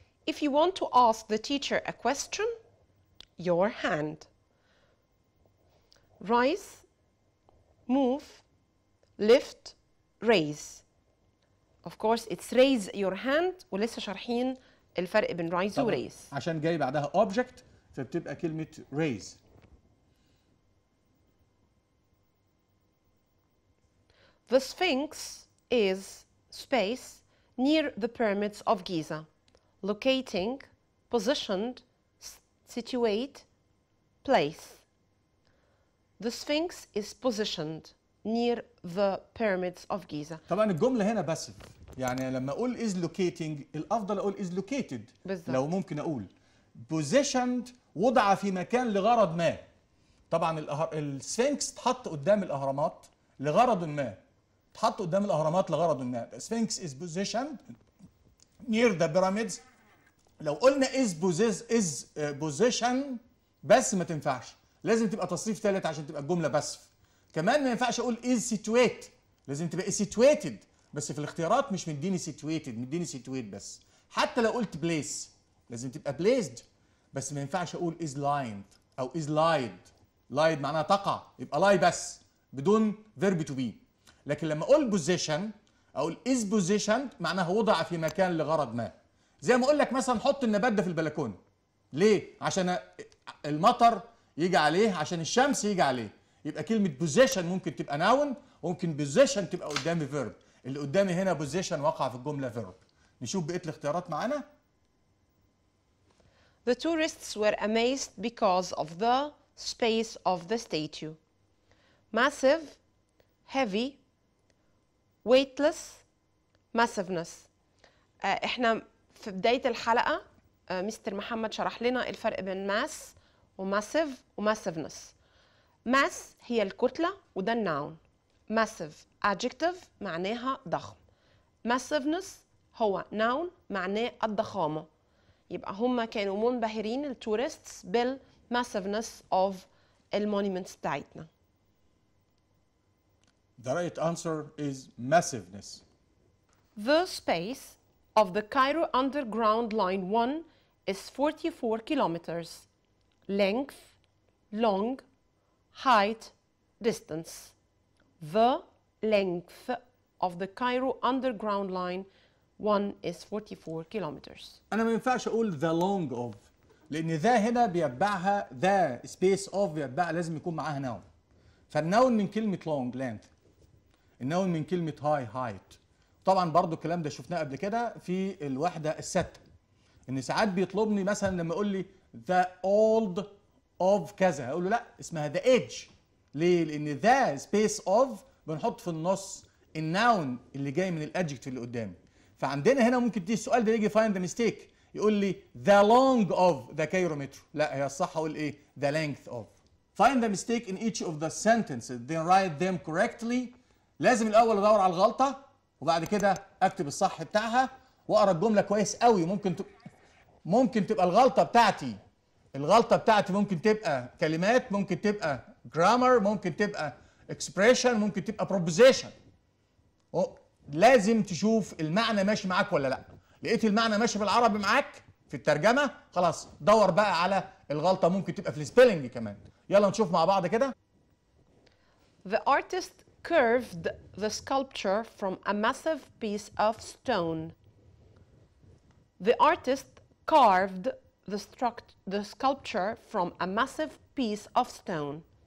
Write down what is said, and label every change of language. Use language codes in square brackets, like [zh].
[en] If you want to ask the teacher a question, your hand. Rise, move, lift, raise. Of course it's raise your hand [ar] ولسه شارحين الفرق بين [en] raise و raise. [ar] عشان جاي بعدها object فبتبقى كلمة raise. [en] The Sphinx is space near the pyramids of Giza, locating, positioned, situate, place. The Sphinx is positioned near the pyramids of Giza. [ar] طبعا الجملة هنا باسف، يعني لما اقول [en] is locating [ar] الافضل اقول [en] is located. [ar] بالظبط. لو ممكن اقول positioned وضع في مكان لغرض ما. طبعا السفنكس اتحط قدام الاهرامات لغرض ما. اتحط قدام الاهرامات لغرض ما. [en] Sphinx is positioned near the pyramids. [ar] لو قلنا [en] is position [ar] بس ما تنفعش، لازم تبقى تصريف ثالث عشان تبقى الجمله باسف. كمان ما ينفعش اقول [en] is situate، [ar] لازم تبقى situated، بس في الاختيارات مش مديني situated، مديني situate بس. حتى لو قلت place لازم تبقى placed، بس ما ينفعش اقول [en] is lined [ar] او [en] is lied. [ar] lied معناها تقع، يبقى lie بس بدون verb to be. لكن لما اقول position اقول [en] is positioned [ar] معناها وضع في مكان لغرض ما. زي ما اقول لك مثلا حط النبات ده في البلكونه. ليه؟ عشان المطر يجي عليه، عشان الشمس يجي عليه. يبقى كلمه position ممكن تبقى noun وممكن position تبقى قدامي verb. اللي قدامي هنا position وقع في الجمله verb. نشوف بقيه الاختيارات معانا. [en] The tourists were amazed because of the space of the statue. Massive, heavy, weightless, massiveness. [ar] احنا في بداية الحلقة مستر محمد شرح لنا الفرق بين ماس وماسيف وماسيفنس. ماس هي الكتلة وده الناون. ماسيف adjective معناها ضخم. ماسيفنس هو ناون معناه الضخامة. يبقى هم كانوا منبهرين التورستس بالماسيفنس of المونيمنتس بتاعتنا. [en] The right answer is massiveness. The space of the Cairo Underground Line 1 is 44 kilometers. Length, long, height, distance. The length of the Cairo Underground Line 1 is 44 kilometers. [ar] أنا ما ينفعش أقول [en] the long of، [ar] لأن ذا هنا بيتبعها ذا space of بيتبعها لازم يكون معاها noun. فالنون من كلمة long length. النون من كلمة high height. طبعا برضو الكلام ده شفناه قبل كده في الوحدة الستة. إن ساعات بيطلبني مثلا لما يقول لي [en] the old of [ar] كذا، هقول له لا اسمها [en] the edge. [ar] ليه؟ لأن ذا space of بنحط في النص النون اللي جاي من الادجكتيف اللي قدامي. فعندنا هنا ممكن تيجي السؤال ده يجي [en] find the mistake، [ar] يقول لي [en] the long of the Cairo metro. [ar] لا هي الصح اقول ايه؟ [en] the length of. Find the mistake in each of the sentences then write them correctly. [ar] لازم الاول ادور على الغلطه وبعد كده اكتب الصح بتاعها واقرا الجمله كويس قوي. ممكن تبقى الغلطه بتاعتي ممكن تبقى كلمات، ممكن تبقى grammar، ممكن تبقى expression، ممكن تبقى proposition. لازم تشوف المعنى ماشي معاك ولا لا. لقيت المعنى ماشي بالعربي معاك في الترجمه خلاص دور بقى على الغلطه، ممكن تبقى في السبيلنج كمان. يلا نشوف مع بعض كده. [en] The artist curved the sculpture from a massive piece of stone. The artist carved the sculpture from a massive piece of stone.